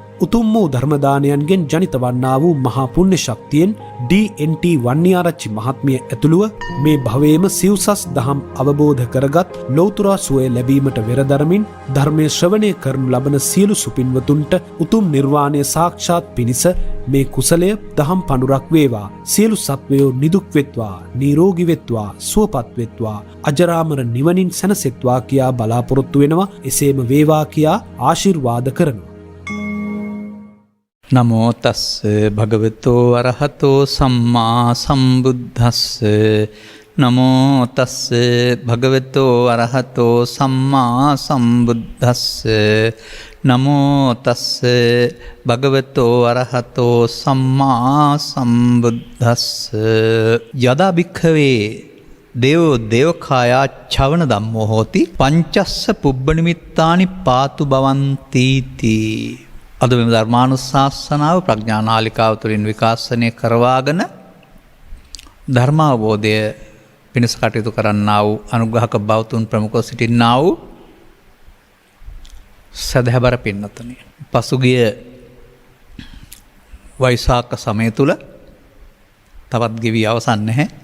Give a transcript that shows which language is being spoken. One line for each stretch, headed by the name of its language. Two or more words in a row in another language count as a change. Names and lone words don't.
Sinhala: උතුම් වූ ධර්මදානයන්ගෙන් ජනිත වන්නා වූ මහා පුණ්‍ය ශක්තියෙන් DNT වන්නිආරච්චි මහත්මිය ඇතුළුව මේ භවයේම සිව්සස් දහම් අවබෝධ කරගත් ලෞතුරා සුවය ලැබීමට වෙරදරමින් ධර්මය ශ්‍රවණය කරනු ලබන සියලු සුපින්වතුන්ට උතුම් නිර්වාණය සාක්ෂාත් පිණිස මේ කුසලය දහම් පඬුරක් වේවා. සියලු සත්වයෝ නිදුක් වෙත්වා, නිරෝගී වෙත්වා, සුවපත් වෙත්වා, අජරාමර නිවනින් සැනසෙත්වා කියා බලාපොරොත්තු වෙනවා. එසේම වේවා කියා ආශිර්වාද කරනවා.
Pali: නමෝ තස්ස භගවතෝ අරහතෝ සම්මා සම්බුද්දස්ස. නමෝ තස්ස භගවතෝ අරහතෝ සම්මා සම්බුද්දස්ස. නමෝ තස්ස භගවතෝ අරහතෝ සම්මා සම්බුද්දස්ස. යදා භික්ඛවේ දේවෝ දේවකායා චවන ධම්මෝ හෝති පංචස්ස පුබ්බ නිමිත්තානි පාතු භවන්තිති.
Sinhala: අද මෙම ධර්මානුශාසනාව ප්‍රඥා නාලිකාව තුළින් විකාශනය කරවාගෙන ධර්මාවබෝධය පිණිස කටයුතු කරන්නා වූ අනුග්‍රහක බෞතුන් ප්‍රමුඛව සිටින්නා වූ සදහැබර පින්නතුනි, පසුගිය වෛසාඛ සමය තුළ තවත් ගෙවී අවසන් නැහැ.